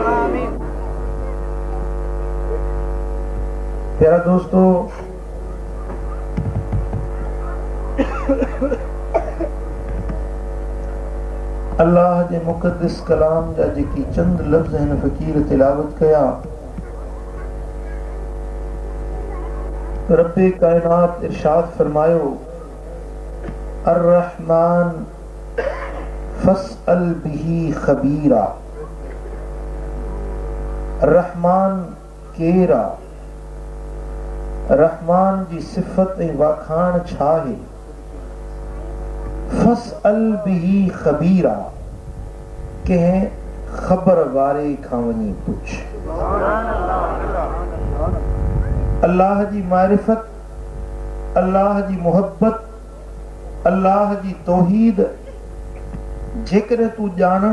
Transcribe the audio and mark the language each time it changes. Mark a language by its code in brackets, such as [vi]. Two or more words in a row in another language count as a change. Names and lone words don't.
[sd] प्यारा दोस्तों, अल्लाह जे मुक़द्दस कलाम जा जेकी चंद लफ्ज़ हिन फ़कीर तिलावत कया, रब्बे कायनात इरशाद फरमायो [ar] الرحمن فاسأل به خبيرا. [sd] रहमान केरा, रहमान जी सिफ़त ऐं वाखाण छा आहे? [ar] فاسأل به خبيرا, [sd] कंहिं ख़बर वारे खां वञी पुछ। अल्लाह जी मारिफत, अल्लाह जी मोहब्बत, अल्लाह जी तौहीद जेकॾहिं तूं ॼाणणु